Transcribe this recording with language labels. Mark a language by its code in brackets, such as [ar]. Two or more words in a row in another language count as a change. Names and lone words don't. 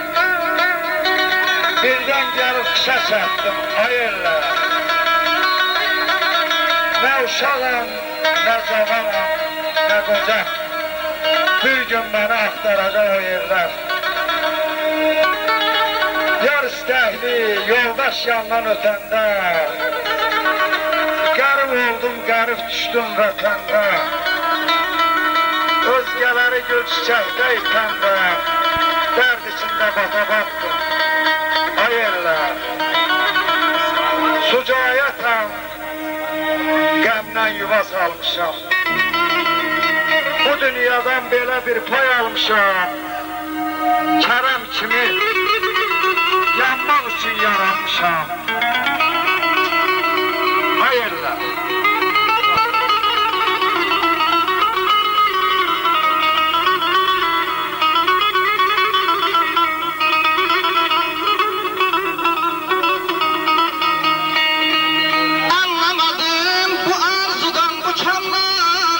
[tr] Birden gelip kışa çattım, hayırlar. Ne uşağım, ne zamanım, ne koca. Bir gün beni aktaracak o yerler. [az] Yar istəkli, yoldaş yandan ötəndə. Qərib oldum, qərib düşdüm vətəndə. Özgələri gül çiçəkdə itəndə. Dərd içində bata battım. Hayırlar. Sucayətam, qəmdən yuva salmışam. Bu dünyadan belə bir pay almışam. Kərəm kimi yanmaq üçün yaranmışam. Hayırlar. [tr] Anlamadım bu arzudan, bu kandan.